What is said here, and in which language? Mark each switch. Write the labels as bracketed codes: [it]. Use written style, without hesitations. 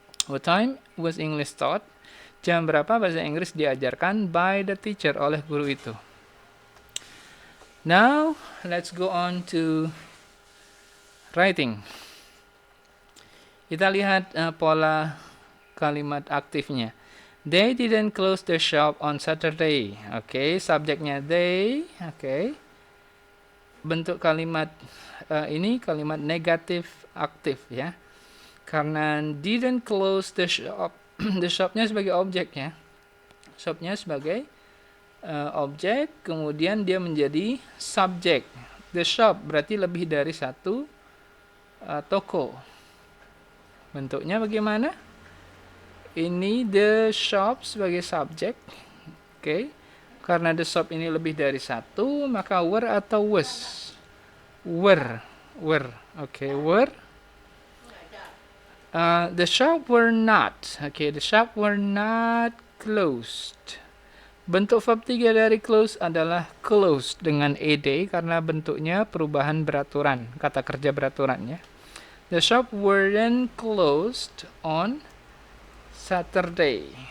[en] What time was English taught? [id] Jam berapa bahasa Inggris diajarkan [en] by the teacher, [id] oleh guru itu. [en] Now, let's go on to writing. [id] Kita lihat pola kalimat aktifnya. [en] They didn't close the shop on Saturday. [id] Oke, subjeknya they. Oke. Bentuk kalimat ini kalimat negatif aktif, ya. Karena [en] didn't close the shop, [id] the shopnya sebagai objek, ya. Shopnya sebagai objek, kemudian dia menjadi subjek. The shop berarti lebih dari satu toko. Bentuknya bagaimana? Ini the shop sebagai subjek. Oke. Karena the shop ini lebih dari satu, maka were atau was? [en] Were. Oke, were. The shop were not. Oke, the shop were not closed. [id] Bentuk verb 3 dari close adalah closed dengan ed karena bentuknya perubahan beraturan, kata kerja beraturan, ya. [en] The shop weren't closed on Saturday.